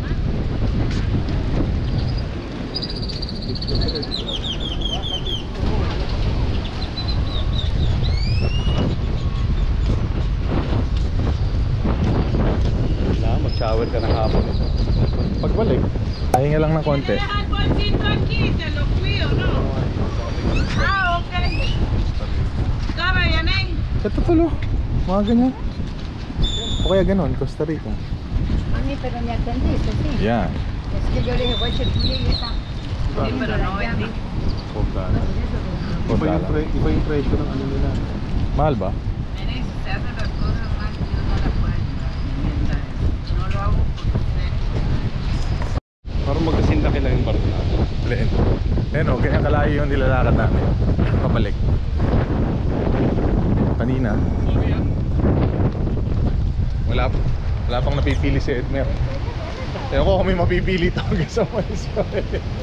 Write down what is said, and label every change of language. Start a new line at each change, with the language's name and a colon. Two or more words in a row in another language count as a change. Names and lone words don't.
Filipino: mag-shower ka ng hapon. Pagbalik, pahinga lang ng konti. Ah, okay. Tama yan eh. Ito tulo, mga ganyan. O kaya ganon,
Spanish: Costa Rica. Sí, pero me atendiste, sí.
English: Yeah.
Spanish: Es que yo le dije, voy a echar y esa. Sí, pero no vendí.
Filipino: Iba yung presyo ng ano nila. Mahal ba?
Spanish: Miren, si se hacen las cosas mal, yo no las puedo inventar. No lo hago porque
Filipino: Parang magkasinlaki lang yung barko natin. Liin. Ayan o, ganyan kalayo yung nilalakad namin. Pabalik. Kanina. Wala pang napipili si Edmer. Ewan ko kung may mapipili ito hanggang sa mais pa eh.